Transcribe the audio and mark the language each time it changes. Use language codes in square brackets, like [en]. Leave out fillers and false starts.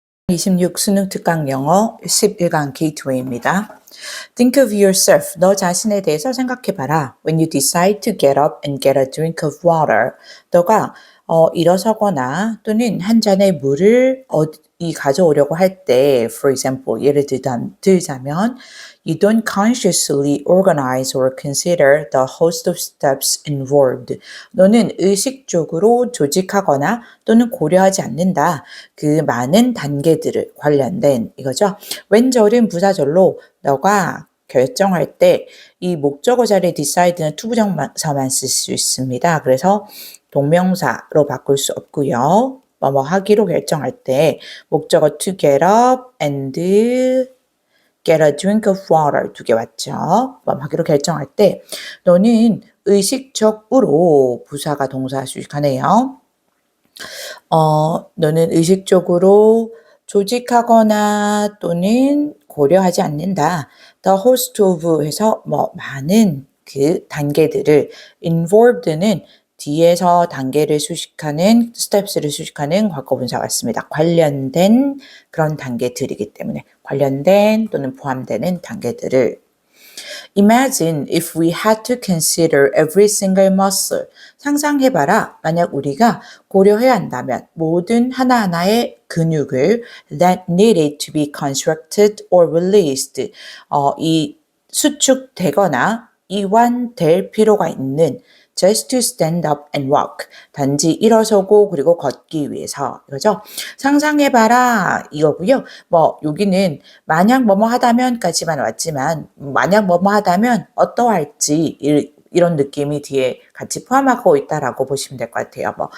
[ko] 26 수능 특강 영어 11강 게이트웨이입니다. [en] Think of yourself. [ko] 너 자신에 대해서 생각해봐라. [en] When you decide to get up and get a drink of water. [ko] 너가 일어서거나 또는 한 잔의 물을 가져오려고 할 때, [en] for example, [ko] 예를 들자면, [en] you don't consciously organize or consider the host of steps involved. [ko] 너는 의식적으로 조직하거나 또는 고려하지 않는다. 그 많은 단계들을 관련된 이거죠. 왼절은 부사절로 너가 결정할 때 이 목적어 자리에 decide는 투부정사만 쓸 수 있습니다. 그래서 동명사로 바꿀 수 없고요. 뭐뭐 하기로 결정할 때 목적어 [en] to get up and get a drink of water [ko] 두 개 왔죠. 뭐뭐 하기로 결정할 때 너는 의식적으로 부사가 동사 수식하네요. 너는 의식적으로 조직하거나 또는 고려하지 않는다. [en] The host of [ko] 해서 많은 그 단계들을 involved는 뒤에서 단계를 수식하는 steps를 수식하는 과거분사 같습니다. 관련된 그런 단계들이기 때문에 관련된 또는 포함되는 단계들을 [en] Imagine if we had to consider every single muscle. [ko] 상상해봐라. 만약 우리가 고려해야 한다면 모든 하나하나의 근육을 [en] that needed to be constructed or released. [ko] 이 수축되거나 이완될 필요가 있는 [en] just to stand up and walk. [ko] 단지 일어서고 그리고 걷기 위해서 이거죠. 상상해봐라 이거고요. 여기는 만약 뭐뭐 하다면까지만 왔지만 만약 뭐뭐 하다면 어떠할지 이런 느낌이 뒤에 같이 포함하고 있다라고 보시면 될 것 같아요.